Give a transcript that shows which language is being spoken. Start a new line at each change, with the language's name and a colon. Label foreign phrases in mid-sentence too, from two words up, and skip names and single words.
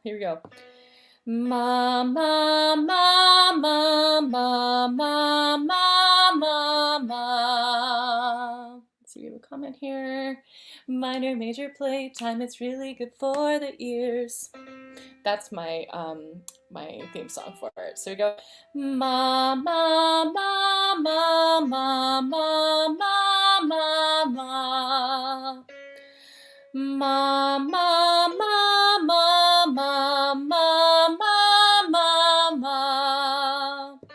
English: Here we go. Ma, ma, ma, ma, ma, ma, ma, ma, ma. Let's see, we have a comment here. Minor, major play time, it's really good for the ears. That's my my theme song for it. So we go ma, ma, ma, ma, ma, ma, ma, ma, ma. Ma, ma, ma, ma, ma, ma, ma, ma, ma.